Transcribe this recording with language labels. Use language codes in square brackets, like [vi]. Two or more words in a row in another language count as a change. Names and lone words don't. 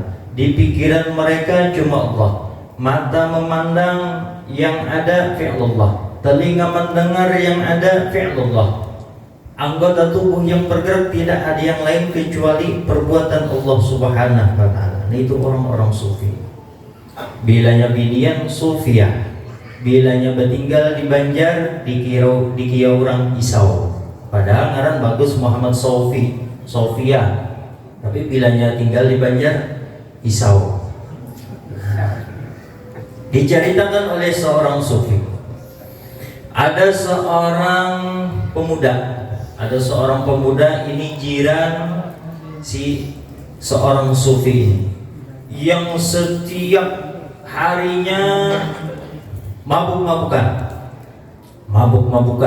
[id] Di pikiran mereka cuma Allah. Mata memandang yang ada fi'lullah, telinga mendengar yang ada fi'lullah. Anggota tubuh yang bergerak tidak ada yang lain kecuali perbuatan Allah [ar] سبحانه وتعالى. [id] Itu orang-orang sufi. [bjn] Bilanya binian sufia, bilanya bertinggal di Banjar dikira orang Isau. Padahal ngaran bagus Muhammad Sofi, Sofia. Tapi bilanya tinggal di Banjar Isau. [id] Diceritakan oleh seorang sufi. Ada seorang pemuda ini jiran si seorang sufi ini, yang setiap harinya mabuk-mabukan.